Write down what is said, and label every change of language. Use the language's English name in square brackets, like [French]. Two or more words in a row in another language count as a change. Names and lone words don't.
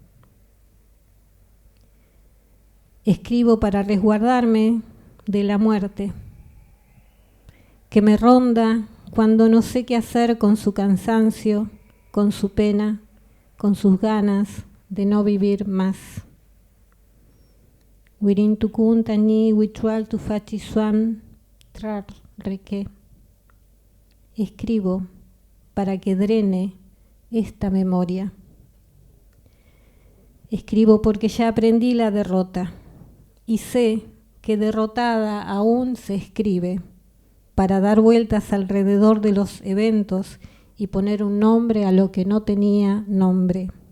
[Spanish] Escribo para resguardarme de la muerte, que me ronda cuando no sé qué hacer con su cansancio, con su pena, con sus ganas de no vivir más. [Mapuche] Wirintukun tañi wichual tufachi suam trar reque. [Spanish] Escribo para que drene esta memoria. Escribo porque ya aprendí la derrota y sé que derrotada aún se escribe para dar vueltas alrededor de los eventos y poner un nombre a lo que no tenía nombre.